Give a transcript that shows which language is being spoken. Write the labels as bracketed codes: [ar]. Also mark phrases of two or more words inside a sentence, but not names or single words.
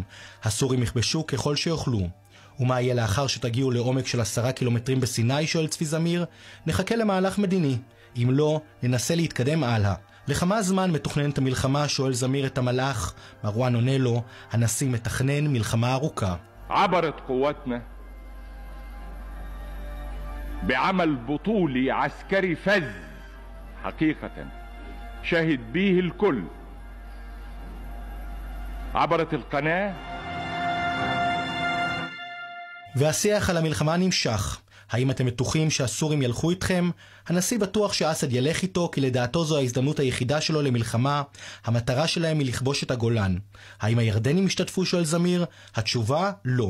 [he] הסורים יכבשו ככל שיוכלו. ומה יהיה לאחר שתגיעו לעומק של 10 קילומטרים בסיני? שואל צבי זמיר. נחכה למהלך מדיני. אם לא, ננסה להתקדם הלאה. לכמה זמן מתוכננת המלחמה? שואל זמיר את המלאך. מרואן עונה לו, הנשיא מתכנן מלחמה ארוכה. [ar] عبرت قواتنا بعمل بطولي عسكري فذ حقيقة شهد به الكل. عبرت القناة. [he] והשיח על המלחמה נמשך. האם אתם בטוחים שהסורים ילכו איתכם? הנשיא בטוח שאסד ילך איתו, כי לדעתו זו ההזדמנות היחידה שלו למלחמה. המטרה שלהם היא לכבוש את הגולן. האם הירדנים השתתפו? שואל זמיר. התשובה לא.